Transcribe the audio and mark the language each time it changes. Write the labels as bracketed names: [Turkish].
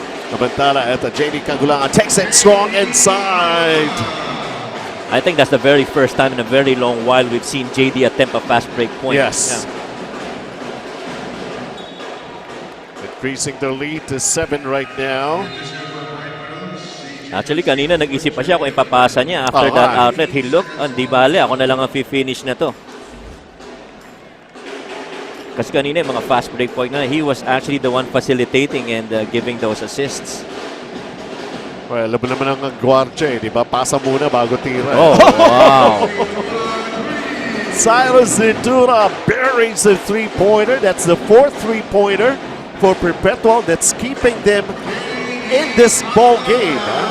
[Filipino] Samantala, ito [English] JD Kagulangan takes it strong inside. I think that's the very first time in a very long while we've seen JD attempt a fast break point. Yes. Increasing their lead to 7 right now. [Filipino] Actually, kanina nag-isip pa siya kung ipapasa niya [English] after that outlet. He looked, [Filipino] di bale, ako na lang ang finish na to. Kasi kanina yung mga [English] fast break point na, he was actually the one facilitating and giving those assists. [Filipino] Well, alam mo naman ang gwardiya di ba? Pasa muna bago tira. [English] Oh, wow. Cyrus Ventura buries a three-pointer. That's the 4th three-pointer for Perpetual that's keeping them in this ball game.